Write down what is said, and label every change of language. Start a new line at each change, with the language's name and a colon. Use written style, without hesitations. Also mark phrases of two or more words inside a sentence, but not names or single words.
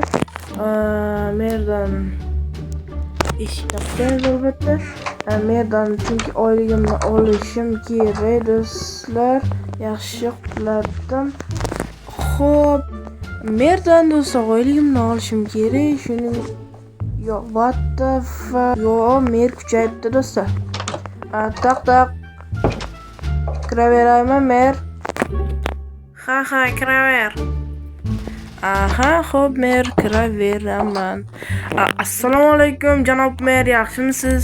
Uzbek: Merdan eshikdan qo'yamiz albatta. Merdan chunki oyligimni olishim kerak do'stlar. Yaxshi qildim. Xo'p, merdan do'stlar oyligimni olishim kerak.
English: Shuning yo, what the fuck?
Uzbek: Yo, mer kuchayibdi do'stlar. Taq. Kiraveraymi mer? Ha, kiraver. Aha, xo'p, mer kiraveraman. Assalomu alaykum janob mer, yaxshimisiz?